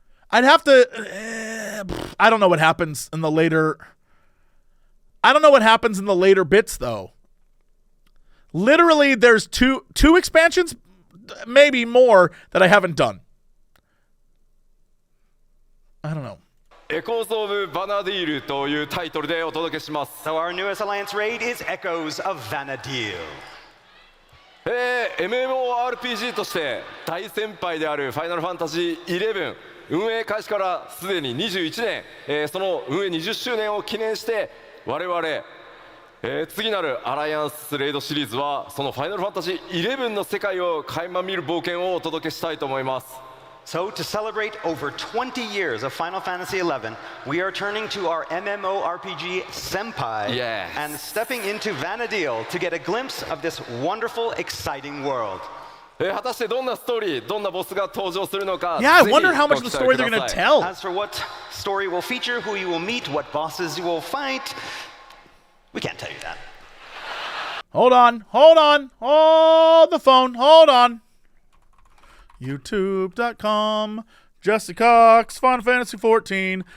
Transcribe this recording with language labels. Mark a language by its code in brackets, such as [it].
[en] I'd have to, I don't know what happens in the later... I don't know what happens in the later bits, though. Literally, there's two expansions, maybe more, that I haven't done. I don't know. [ja] Echoes of Vana'diel というタイトルでお届けします。 [en] So our newest Alliance raid is Echoes of Vana'diel. [ja] MMORPG として大先輩であるファイナルファンタジー11運営開始からすでに21年、その運営20周年を記念して我々、次なるアライアンスレイドシリーズはそのファイナルファンタジー11の世界を垣間見る冒険をお届けしたいと思います。 [en] So, to celebrate over 20 years of Final Fantasy XI, we are turning to our MMORPG Senpai and stepping into Vana'diel to get a glimpse of this wonderful, exciting world. [ja] 果たしてどんなストーリー、どんなボスが登場するのか。 [en] Yeah, I wonder how much of the story they're going to tell. As for what story will feature, who you will meet, what bosses you will fight, we can't tell you that. Hold on. Hold the phone. Hold on. YouTube.com. Jesse Cox, Final Fantasy XIV.